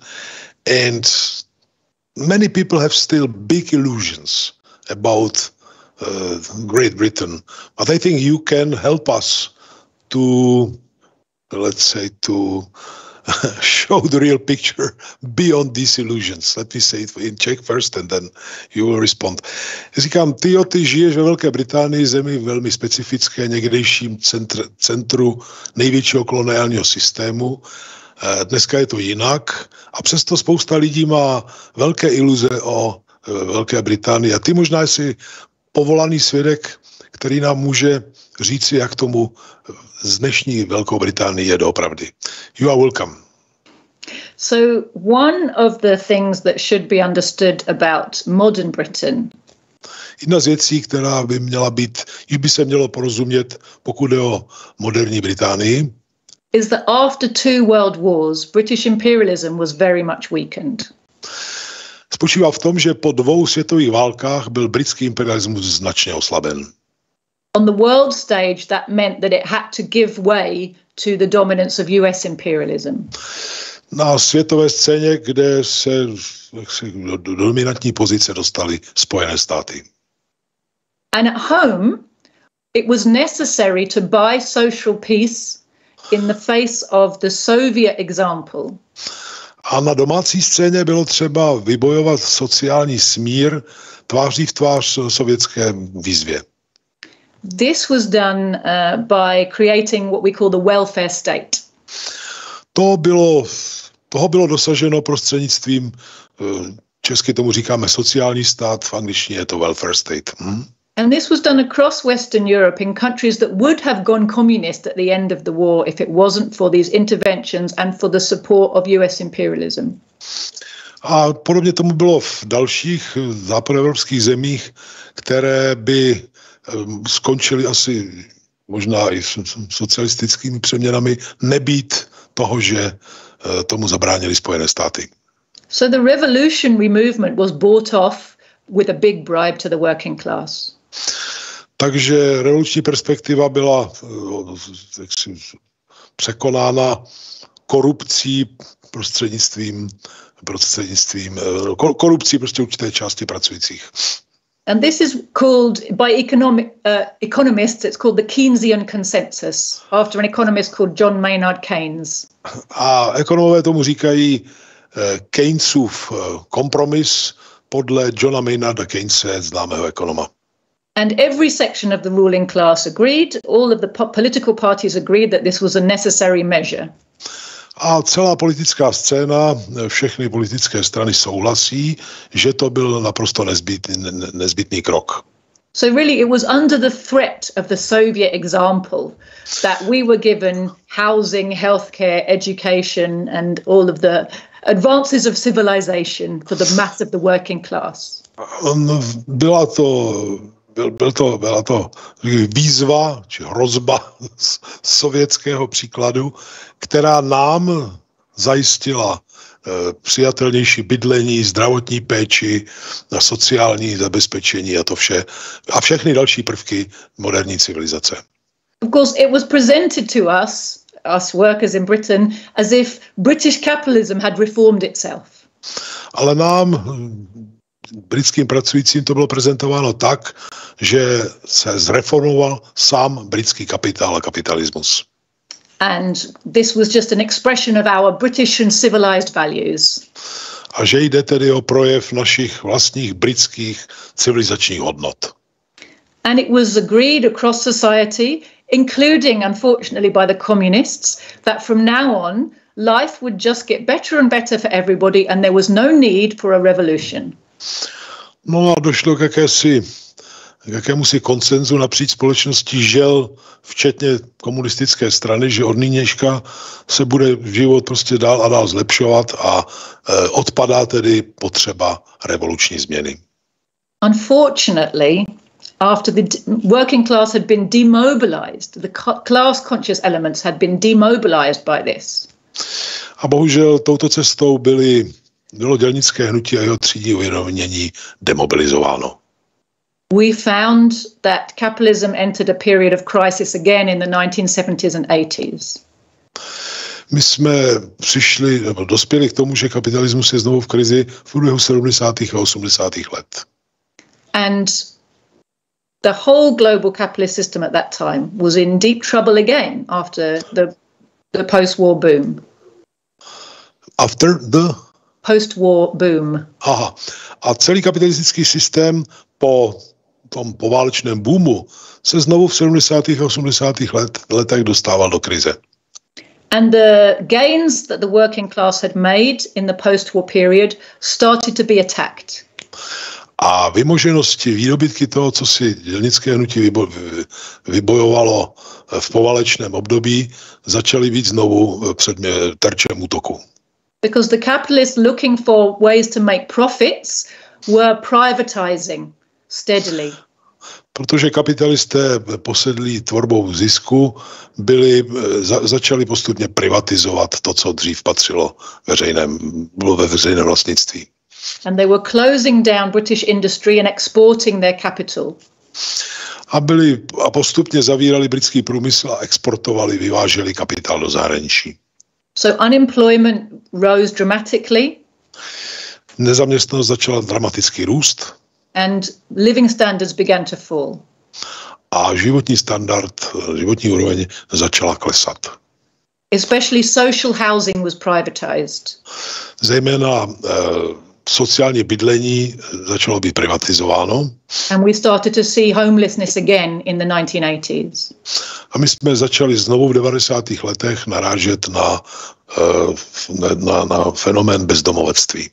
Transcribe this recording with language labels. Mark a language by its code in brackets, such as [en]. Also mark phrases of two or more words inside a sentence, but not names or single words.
[en] And many people have still big illusions about Great Britain. But I think you can help us to, let's say, to show the real picture beyond these illusions. Let me say it in Czech first and then you will respond. [cs] Říkám, ty žiješ ve Velké Británii, zemi velmi specifické, někdejším centru největšího koloniálního systému. Dneska je to jinak a přesto spousta lidí má velké iluze o Velké Británii. A ty možná jsi povolaný svědek, který nám může říci, jak tomu z dnešní Velkou Británii je doopravdy. [en] You are welcome. So one of the things that should be understood about modern Britain. [cs] Jedna z věcí, která by měla být, již by se mělo porozumět, pokud je o moderní Británii, [en] is that after two world wars, British imperialism was very much weakened. [cs] Spočívá v tom, že po 2 světových válkách byl britský imperialismus značně oslaben. [en] On the world stage, that meant that it had to give way to the dominance of US imperialism. [cs] Na světové scéně, kde se do dominantní pozice dostaly Spojené státy. [en] And at home, it was necessary to buy social peace in the face of the Soviet example. [cs] A na domácí scéně bylo třeba vybojovat sociální smír tváří v tvář sovětské výzvě. [en] This was done by creating what we call the welfare state. [cs] Toho bylo dosaženo prostřednictvím, česky tomu říkáme sociální stát, v angličtině je to [en] welfare state. And this was done across Western Europe in countries that would have gone communist at the end of the war if it wasn't for these interventions and for the support of US imperialism. [cs] A podobně tomu bylo v dalších západoevropských zemích, které by skončily asi možná i socialistickými přeměnami, nebýt toho, že tomu zabránili Spojené státy. [en] So the revolutionary movement was bought off with a big bribe to the working class. [cs] Takže revoluční perspektiva byla překonána korupcí korupcí prostě určité části pracujících. [en] And this is called, by economists, it's called the Keynesian consensus, after an economist called John Maynard Keynes. [cs] A ekonomové tomu říkají Keynesův kompromis podle Johna Maynarda Keynese, známého ekonoma. [en] And every section of the ruling class agreed, all of the political parties agreed that this was a necessary measure. [cs] A celá politická scéna, všechny politické strany souhlasí, že to byl naprosto nezbytný krok. [en] So really it was under the threat of the Soviet example that we were given housing, healthcare, education and all of the advances of civilization for the mass of the working class. [cs] Byla to výzva či hrozba z sovětského příkladu, která nám zajistila přijatelnější bydlení, zdravotní péči, sociální zabezpečení a to vše. A všechny další prvky moderní civilizace. [en] Of course, it was presented to us workers in Britain, as if British capitalism had reformed itself. [cs] Ale nám, britským pracujícím to bylo prezentováno tak, že se zreformoval sám britský kapitál a kapitalismus. [en] And this was just an expression of our British and civilized values. [cs] A že jde tedy o projev našich vlastních britských civilizačních hodnot. [en] And it was agreed across society, including, unfortunately, by the communists, that from now on, life would just get better and better for everybody and there was no need for a revolution. [cs] No a došlo k jakémusi konsenzu napříč společností, žel, včetně komunistické strany, že od nynějška se bude život prostě dál a dál zlepšovat a odpadá tedy potřeba revoluční změny. [en] Unfortunately, after the working class had been demobilized, the class-conscious elements had been demobilized by this. [cs] A bohužel touto cestou bylo dělnické hnutí a jeho třídní uvědomění demobilizováno. [en] We found that capitalism entered a period of crisis again in the 1970s and 80s. [cs] My jsme dospěli k tomu, že kapitalismus je znovu v krizi v průběhu 70. a 80. let. [en] And the whole global capitalist system at that time was in deep trouble again after the post-war boom. After the post-war boom. [cs] Aha. A celý kapitalistický systém po tom poválečném boomu se znovu v 70. a 80. letech dostával do krize. [en] And the gains that the working class had made in the post-war period started to be attacked. [cs] A vymoženosti, výdobytky toho, co si dělnické hnutí vybojovalo v poválečném období, začaly být znovu před terčem útoku. [en] Because the capitalists looking for ways to make profits were privatizing steadily. [cs] Protože kapitalisté posedlí tvorbou zisku začali postupně privatizovat to, co dřív bylo ve veřejném vlastnictví. [en] And they were closing down British industry and exporting their capital. [cs] A postupně zavírali britský průmysl a vyváželi kapitál do zahraničí. [en] So unemployment rose dramatically. [cs] Nezaměstnanost začala dramaticky růst. [en] And living standards began to fall. [cs] A životní úroveň začala klesat. [en] Especially social housing was privatized. [cs] Zejména sociální bydlení začalo být privatizováno. [en] And we started to see homelessness again in the 1980s. [cs] A my jsme začali znovu v 90. letech narážet na fenomén bezdomovectví.